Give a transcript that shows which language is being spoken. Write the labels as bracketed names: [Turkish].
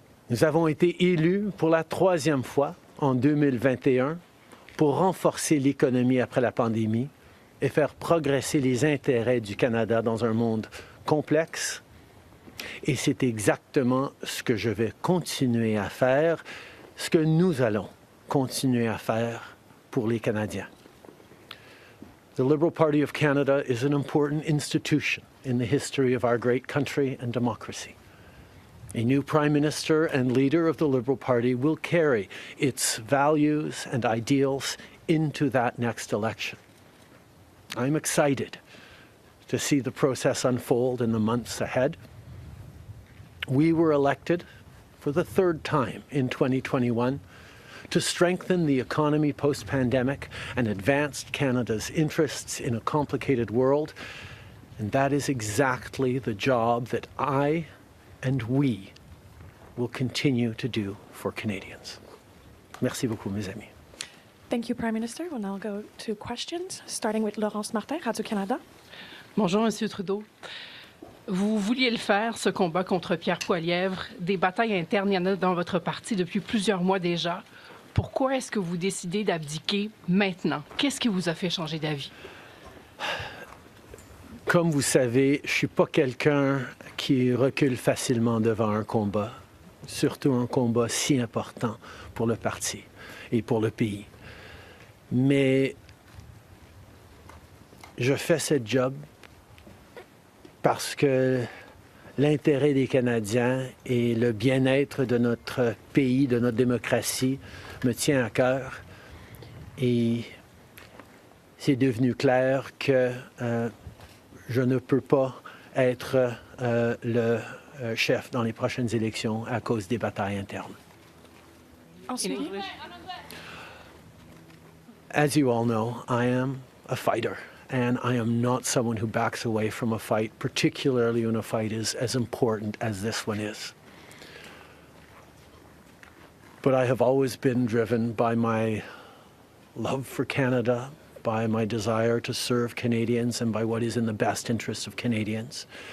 [French] Nous avons été élus pour la 3e fois en 2021 pour renforcer l'économie après la pandémie et faire progresser les intérêts du Canada dans un monde complexe. Et c'est exactement ce que je vais continuer à faire, ce que nous allons continuer à faire pour les Canadiens. [English] The Liberal Party of Canada is an important institution in the history of our great country and democracy. A new Prime Minister and leader of the Liberal Party will carry its values and ideals into that next election. I'm excited to see the process unfold in the months ahead. We were elected for the 3rd time in 2021 to strengthen the economy post-pandemic and advance Canada's interests in a complicated world. And that is exactly the job that I and we will continue to do for Canadians. [French] Merci beaucoup, mes amis. [English] Thank you, Prime Minister. We'll now go to questions, starting with Laurence Martin, Radio-Canada. [French] Bonjour, Monsieur Trudeau. Vous vouliez le faire, ce combat contre Pierre Poilievre. Des batailles internes, il y en a dans votre parti depuis plusieurs mois déjà. Pourquoi est-ce que vous décidez d'abdiquer maintenant? Qu'est-ce qui vous a fait changer d'avis? Comme vous savez, je ne suis pas quelqu'un qui recule facilement devant un combat, surtout un combat si important pour le parti et pour le pays. Mais je fais ce job parce que l'intérêt des Canadiens et le bien-être de notre pays, de notre démocratie, me tient à cœur. Et c'est devenu clair que je ne peux pas être le chef dans les prochaines élections à cause des batailles internes. Ensuite, [English] As you all know, I am a fighter, and I am not someone who backs away from a fight, particularly when a fight is as important as this one is. But I have always been driven by my love for Canada, by my desire to serve Canadians, and by what is in the best interest of Canadians.